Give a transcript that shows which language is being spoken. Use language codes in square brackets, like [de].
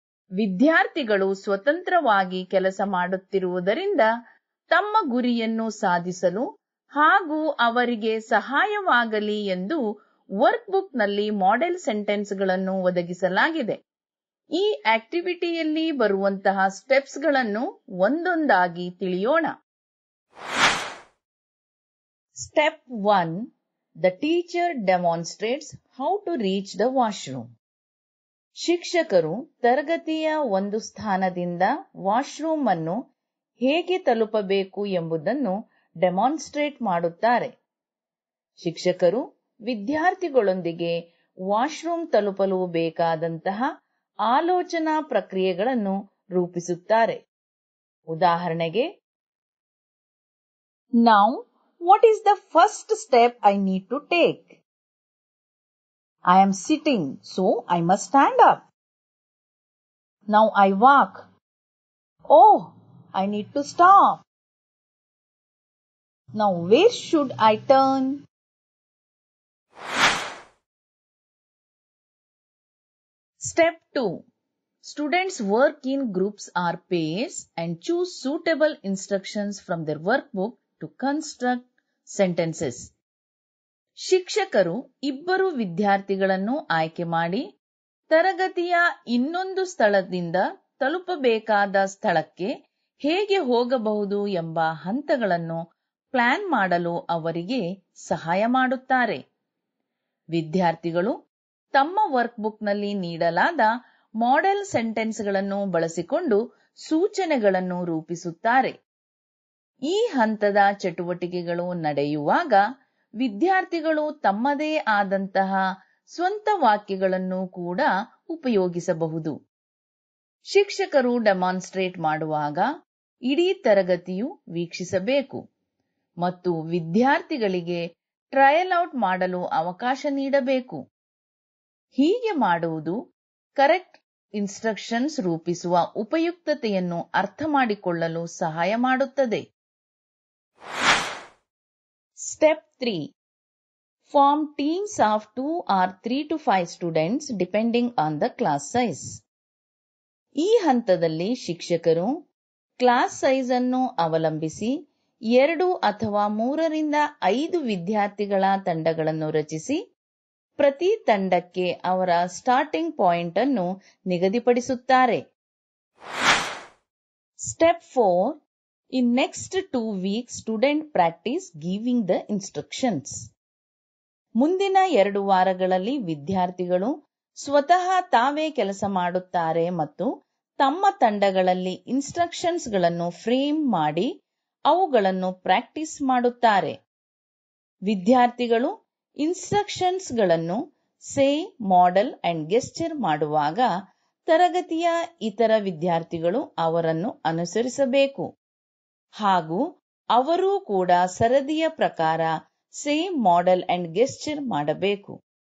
[kn] ವಿದ್ಯಾರ್ಥಿಗಳು ಸ್ವತಂತ್ರವಾಗಿ ಕೆಲಸ ಮಾಡುತ್ತಿರುವುದರಿಂದ ತಮ್ಮ ಗುರಿಯನ್ನು ಸಾಧಿಸಲು ಹಾಗೂ ಅವರಿಗೆ ಸಹಾಯವಾಗಲಿ ಎಂದು ವರ್ಕ್ಬುಕ್ನಲ್ಲಿ ಮಾಡೆಲ್ ಸೆಂಟೆನ್ಸ್ಗಳನ್ನು ಒದಗಿಸಲಾಗಿದೆ. ಈ ಆಕ್ಟಿವಿಟಿಯಲ್ಲಿ ಬರುವಂತಹ ಸ್ಟೆಪ್ಸ್ಗಳನ್ನು ಒಂದೊಂದಾಗಿ ತಿಳಿಯೋಣ. [en] Step 1. The teacher demonstrates how to reach the washroom. [kn] ಶಿಕ್ಷಕರು ತರಗತಿಯ ಒಂದು ಸ್ಥಾನದಿಂದ ವಾಶ್ರೂಮ್ ಅನ್ನು ಹೇಗೆ ತಲುಪಬೇಕು ಎಂಬುದನ್ನು ಡೆಮಾನ್ಸ್ಟ್ರೇಟ್ ಮಾಡುತ್ತಾರೆ. ಶಿಕ್ಷಕರು ವಿದ್ಯಾರ್ಥಿಗಳೊಂದಿಗೆ ವಾಶ್ರೂಮ್ ತಲುಪಲು ಬೇಕಾದಂತಹ ಆಲೋಚನಾ ಪ್ರಕ್ರಿಯೆಗಳನ್ನು ರೂಪಿಸುತ್ತಾರೆ. [en] ಉದಾಹರಣೆಗೆ, Now, what is the first step I need to take? I am sitting, so I must stand up. Now I walk. Oh, I need to stop. Now where should I turn? Step 2. Students work in groups or pairs and choose suitable instructions from their workbook to construct sentences. [kn] ಶಿಕ್ಷಕರು ಇಬ್ಬರು ವಿದ್ಯಾರ್ಥಿಗಳನ್ನು ಆಯ್ಕೆ ಮಾಡಿ ತರಗತಿಯ ಇನ್ನೊಂದು ಸ್ಥಳದಿಂದ ತಲುಪಬೇಕಾದ ಸ್ಥಳಕ್ಕೆ ಹೇಗೆ ಹೋಗಬಹುದು ಎಂಬ ಹಂತಗಳನ್ನು ಪ್ಲಾನ್ ಮಾಡಲು ಅವರಿಗೆ ಸಹಾಯ ಮಾಡುತ್ತಾರೆ. ವಿದ್ಯಾರ್ಥಿಗಳು ತಮ್ಮ ವರ್ಕ್ಬುಕ್ನಲ್ಲಿ ನೀಡಲಾದ ಮಾಡೆಲ್ ಸೆಂಟೆನ್ಸ್ಗಳನ್ನು ಬಳಸಿಕೊಂಡು ಸೂಚನೆಗಳನ್ನು ರೂಪಿಸುತ್ತಾರೆ. ಈ ಹಂತದ ಚಟುವಟಿಕೆಗಳು ನಡೆಯುವಾಗ ವಿದ್ಯಾರ್ಥಿಗಳು ತಮ್ಮದೇ ಆದಂತಹ ಸ್ವಂತ ವಾಕ್ಯಗಳನ್ನು ಕೂಡ ಉಪಯೋಗಿಸಬಹುದು. ಶಿಕ್ಷಕರು ಡೆಮಾನ್ಸ್ಟ್ರೇಟ್ ಮಾಡುವಾಗ ಇಡೀ ತರಗತಿಯು ವೀಕ್ಷಿಸಬೇಕು ಮತ್ತು ವಿದ್ಯಾರ್ಥಿಗಳಿಗೆ ಟ್ರಯಲ್ ಔಟ್ ಮಾಡಲು ಅವಕಾಶ ನೀಡಬೇಕು. ಹೀಗೆ ಮಾಡುವುದು ಕರೆಕ್ಟ್ ಇನ್ಸ್ಟ್ರಕ್ಷನ್ಸ್ ರೂಪಿಸುವ ಉಪಯುಕ್ತತೆಯನ್ನು ಅರ್ಥಮಾಡಿಕೊಳ್ಳಲು ಸಹಾಯ ಮಾಡುತ್ತದೆ. [en] Step 3. Form teams of 2 or 3 to 5 students depending on the class size. [kn] ಈ ಹಂತದಲ್ಲಿ ಶಿಕ್ಷಕರು ಕ್ಲಾಸ್ ಸೈಜ್ ಅನ್ನು ಅವಲಂಬಿಸಿ 2 ಅಥವಾ 3ರಿಂದ 5 ವಿದ್ಯಾರ್ಥಿಗಳ ತಂಡಗಳನ್ನು ರಚಿಸಿ ಪ್ರತಿ ತಂಡಕ್ಕೆ ಅವರ ಸ್ಟಾರ್ಟಿಂಗ್ ಪಾಯಿಂಟ್ ಅನ್ನು ನಿಗದಿಪಡಿಸುತ್ತಾರೆ. [en] Step 4. In next 2 weeks, student practice giving the instructions. [kn] ಮುಂದಿನ 2 ವಾರಗಳಲ್ಲಿ ವಿದ್ಯಾರ್ಥಿಗಳು ಸ್ವತಃ ತಾವೇ ಕೆಲಸ ಮಾಡುತ್ತಾರೆ ಮತ್ತು ತಮ್ಮ ತಂಡಗಳಲ್ಲಿ ಇನ್ಸ್ಟ್ರಕ್ಷನ್ಸ್ ಗಳನ್ನು ಫ್ರೇಮ್ ಮಾಡಿ ಅವುಗಳನ್ನು ಪ್ರಾಕ್ಟೀಸ್ ಮಾಡುತ್ತಾರೆ. ವಿದ್ಯಾರ್ಥಿಗಳು ಇನ್ಸ್ಟ್ರಕ್ಷನ್ಸ್ ಗಳನ್ನು ಸೇ, ಮಾಡೆಲ್ ಅಂಡ್ ಗೆಸ್ಚರ್ ಮಾಡುವಾಗ ತರಗತಿಯ ಇತರ ವಿದ್ಯಾರ್ಥಿಗಳು ಅವರನ್ನು ಅನುಸರಿಸಬೇಕು ಹಾಗೂ ಅವರೂ ಕೂಡ ಸರದಿಯ ಪ್ರಕಾರ ಸೇ, ಮಾಡೆಲ್ ಅಂಡ್ ಗೆಸ್ಚರ್ ಮಾಡಬೇಕು.